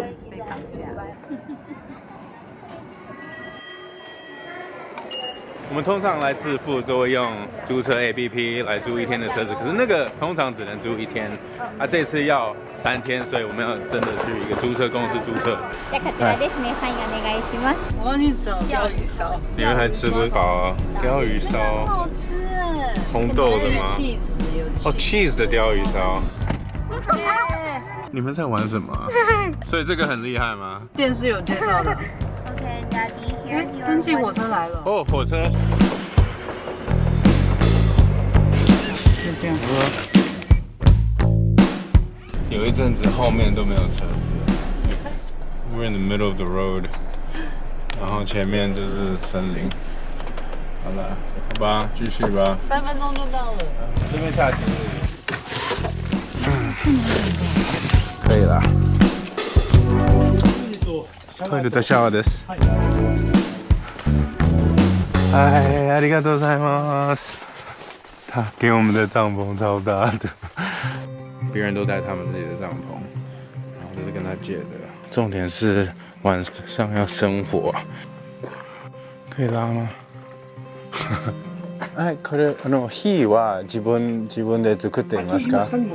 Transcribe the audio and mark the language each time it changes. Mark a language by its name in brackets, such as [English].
[Chinese] 被绑架。我们通常来致富都会用租车 APP 来租1天的车子，可是那个通常只能租1天，这次要3天，所以我们要真的去一个租车公司租车。 [Japanese] じゃこちらですね、サインお願いします。 [Chinese] 我要去找钓鱼烧，你们还吃不饱啊？鲷鱼烧，好吃哎，红豆的吗？有 cheese 的鲷鱼烧。你们在玩什么啊？所以这个很厉害吗？电视有介绍的。 [English] OK， Daddy, here's your [Chinese] 蒸汽火车来了。哦，火车。就这样。有一阵子后面都没有车子 ， [English] We're in the middle of the road， [Chinese] 然后前面就是森林。好了，好吧，继续吧。 3分钟就到了。这边下雨。可以了。 [Japanese] トイレとシャワーです。哎，ありがとうございます。 [Chinese] 他给我们的帐篷超大的，别人都带他们自己的帐篷，然后这是跟他借的。重点是晚上要生火，可以拉吗？ [Japanese] はい、これ火は自分で作っていますか？